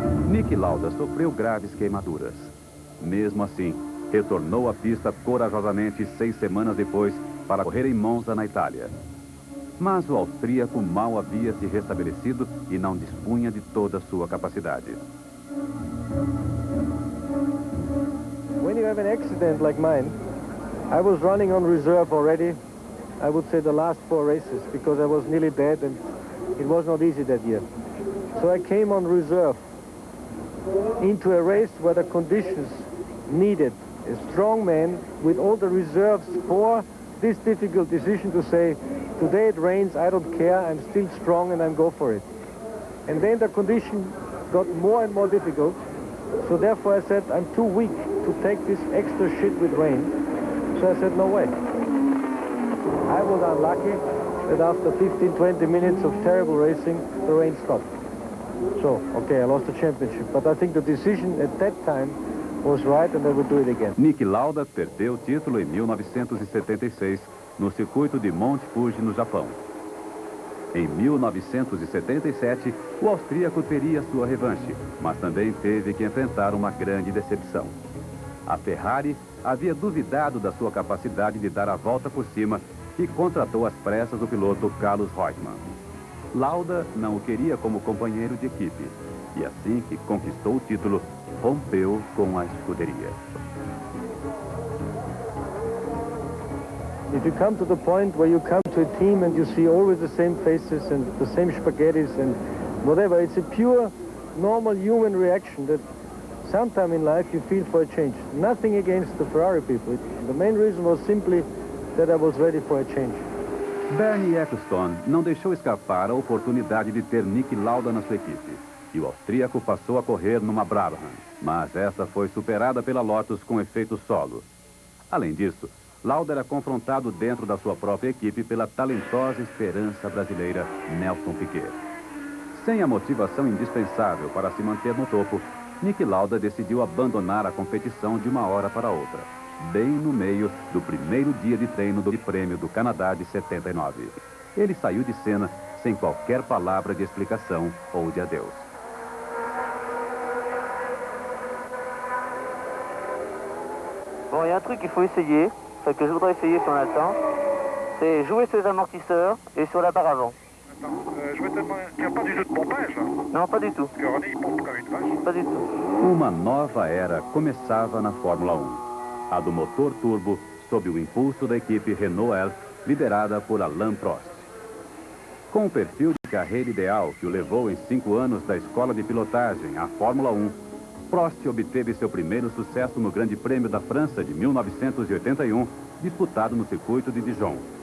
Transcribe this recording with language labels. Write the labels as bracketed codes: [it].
[pt] Niki Lauda sofreu graves queimaduras. Mesmo assim, retornou à pista corajosamente 6 semanas depois para correr em Monza, na Itália. Mas o austríaco mal havia se restabelecido e não dispunha de toda a sua capacidade. [en] When you have an accident like mine, I was running on reserve already, I would say the last 4 races, because I was nearly dead and it was not easy that year. So I came on reserve into a race where the conditions needed a strong man with all the reserves for this difficult decision to say, today it rains, I don't care, I'm still strong and I'm go for it. And then the condition got more and more difficult, so therefore I said, I'm too weak to take this extra shit with rain. So I said, no way. I was unlucky that after 15-20 minutes of terrible racing, the rain stopped. So, okay, I lost the championship, but I think the decision at that time was right and I would do it again. [pt] Niki Lauda perdeu o título em 1976 no circuito de Monte Fuji, no Japão. Em 1977, o austríaco teria sua revanche, mas também teve que enfrentar uma grande decepção. A Ferrari havia duvidado da sua capacidade de dar a volta por cima e contratou às pressas o piloto Carlos Reutemann. Lauda não o queria como companheiro de equipe e assim que conquistou o título, rompeu com a escuderia. [en] If you come to the point where you come to a team and you see always the same faces and the same spaghettis and whatever, it's a pure, normal human reaction that sometime in life you feel for a change. Nothing against the Ferrari people. The main reason was simply that I was ready for a change. [pt] Bernie Ecclestone não deixou escapar a oportunidade de ter Niki Lauda na sua equipe. E o austríaco passou a correr numa Brabham, mas esta foi superada pela Lotus com efeito solo. Além disso, Lauda era confrontado dentro da sua própria equipe pela talentosa esperança brasileira Nelson Piquet. Sem a motivação indispensável para se manter no topo, Niki Lauda decidiu abandonar a competição de uma hora para outra, bem no meio do primeiro dia de treino do Prêmio do Canadá de 79. Ele saiu de cena sem qualquer palavra de explicação ou de adeus. [fr] Bon, il y a un truc qu'il faut essayer, que je voudrais essayer si on a le temps, c'est jouer sur les amortisseurs et sur la barre avant. Je vais te demander, il n'y a pas du tout de pompage, là? Non, pas du tout. Parce que René, il pompe comme une vache. Pas du tout. [pt] Uma nova era começava na Fórmula 1. A do motor turbo, sob o impulso da equipe Renault Elf, liderada por Alain Prost. Com o perfil de carreira ideal que o levou em 5 anos da escola de pilotagem à Fórmula 1, Prost obteve seu primeiro sucesso no Grande Prêmio da França de 1981, disputado no circuito de Dijon.